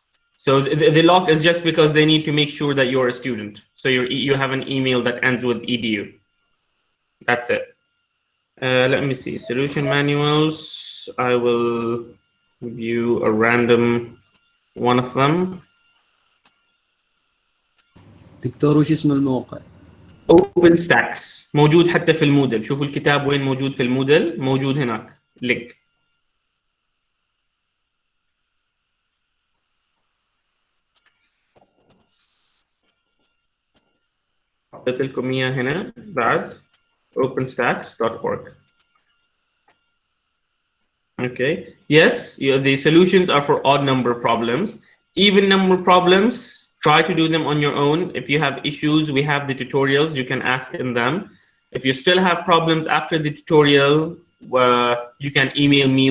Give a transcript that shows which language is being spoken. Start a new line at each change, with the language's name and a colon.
English: So the lock is just because they need to make sure that you're a student. So you have an email that ends with edu. That's it. Let me see. Solution manuals. I will give you a random one of them.
Arabic: دكتور وش اسم الموقع؟ OpenStax موجود حتى في المودل. شوفوا الكتاب وين موجود في المودل، موجود هناك لينك. حطيت لكم اياه هنا بعد openstax.org.
English: Okay. Yes, the solutions are for odd number problems. Even number problems, try to do them on your own. If you have issues, we have the tutorials. You can ask in them. If you still have problems after the tutorial, you can email me.